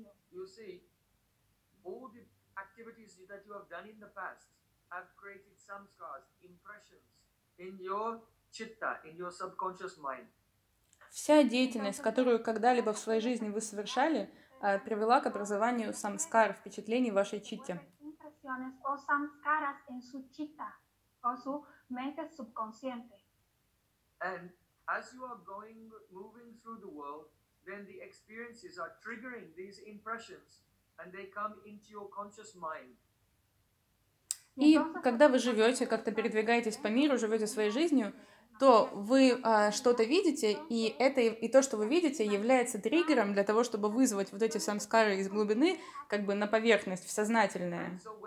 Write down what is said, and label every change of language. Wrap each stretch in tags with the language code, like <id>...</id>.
<en>You see, all the activities that you have done in the past have created samskaras, impressions in your chitta, in your subconscious mind.</en> <ru>Вся деятельность, которую когда-либо в своей жизни вы совершали, привела к образованию самскар, впечатлений в вашей читте.</ru> <es>O samskaras en su chitta, o su mente subconsciente.</es> <en>And as you are going, moving through the world, then the experiences are triggering these impressions, and they come into your conscious mind.</en> <ru>И когда вы живете, как-то передвигаетесь по миру, живете своей жизнью, то вы что-то видите, и это и то, что вы видите, является триггером для того, чтобы вызвать вот эти самскары из глубины, как бы на поверхность, в сознательное.</ru>